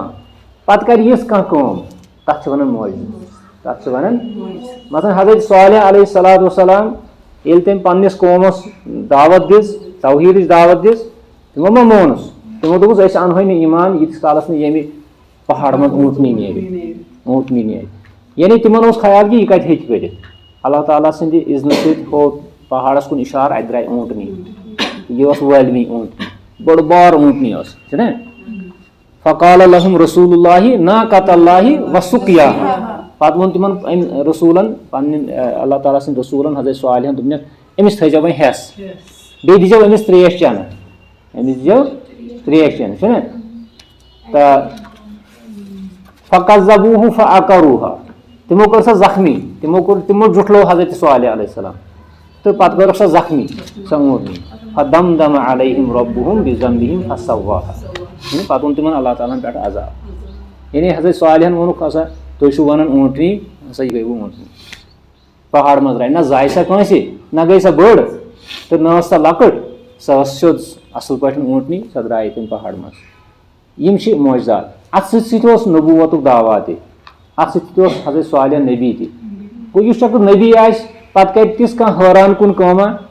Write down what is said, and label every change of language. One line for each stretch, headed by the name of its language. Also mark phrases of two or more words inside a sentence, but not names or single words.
Kashmiri: पत कर यह कम तथ वन मोजज़ वन मसलन हज़रत सालेह
Arabic: عليه الصلاة والسلام
Kashmiri: ये तम पन्निस कौमस दावत दिस तौहीद दावत दिस तमो मा मोनस तमो दोपस अस अनहो न ईमान यीतिस कालस न यमि पहाड़ मज ऊँटनी नेर यानी तिमन ख्याल कि यह कत हेक करित अल्लाह ताला सद इज़्न सत हो पहाड़स कुन इशार अत द्राय ऊँटनी यह वलमी ऊँटनी बड़ बार ऊँटनी ना
Arabic: فقال لهم رسول الله ناقة الله وسقياها
Kashmiri: पत वोन तिमन रसूलन अल्लाह ताला सद रसूलन हज़रत सालेहन दोपन अमिस थो वह हेस बे दीजो अमिस त्रेश चन अमिस दीजो त्रेश चन तो
Arabic: فكذبوه فعقروها
Kashmiri: تِمو کٔر سۄ زخمی تِمو جُٹھلو حضرت صالح
Arabic: علیہ السلام
Kashmiri: تہٕ پَتہٕ کٔرٕکھ سۄ زخمی سۄ اوٗنٹنی
Arabic: فَدَمدَمَ عَلَيْهِمْ رَبُّهُم بِذَنبِهِمْ فَسَوَّاهَا
Kashmiri: یعنی پَتہٕ اوٚن تِمن اللہ تعالیٰ ہن پٮ۪ٹھ عذاب یعنی حضرت صالحن ووٚنُکھ ہسا تُہۍ چھِو وَنان اوٗنٹنی ہسا یہِ گٔے وۄنۍ اوٗنٹنی پہاڑ منٛز درٛاے نہ زایہِ سۄ کٲنٛسہِ نہ گٔے سۄ بٔڑ تہٕ نہ ٲس سۄ لۄکٕٹ سۄ ٲس سیوٚد اَصٕل پٲٹھۍ اوٗنٹنی سۄ درٛاے تَمہِ پہاڑ منٛز یِم چھِ معجزات اَتھ سۭتۍ سۭتۍ اوس نبوتُک دعوا تہِ اَتھ سۭتۍ سۭتۍ اوس حضرت صالح نبی تہِ گوٚو یُس چکر نبی آسہِ پَتہٕ کَرِ تِژھ کانٛہہ حٲران کُن کٲمہ